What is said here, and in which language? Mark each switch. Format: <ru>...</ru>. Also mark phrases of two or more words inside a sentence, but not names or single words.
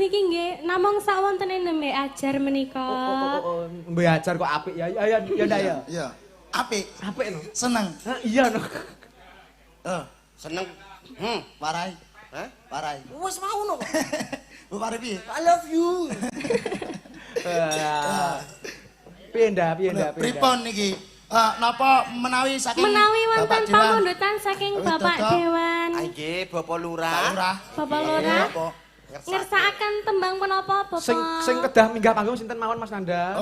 <jv>Niki nggih namung sawontene nembe ajar menika. Mbak ajar kok apik ya. Ya ndak ya. Iya. Apik, Apik no. seneng. Iya no. Seneng. Warai, Hah? warai. Wes mau no. Bu Warai piye?</jv> <en>I love you.</en> <jv>Pindah. Pripun niki? Napa menawi saking Menawi wonten Bapak Dewan? pamundutan saking Bapak Toto. Dewan. Nggih, Bapak Pak Lurah. Lurah. Bapak Lurah. Apa? Ngersakaken tembang menapa Bapak? Sing kedah minggah panggung sinten mawon Mas Nanda?</jv>